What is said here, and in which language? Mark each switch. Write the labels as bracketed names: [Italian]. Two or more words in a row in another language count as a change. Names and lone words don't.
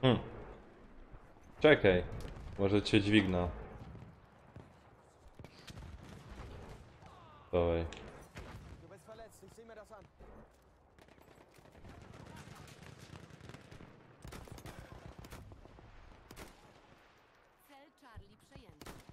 [Polish] Hmm. Czekaj, może cię dźwigna. Dawaj. [German] Du bist verletzt, ich sehe mir das an. [Polish] Cel Charlie przejęty.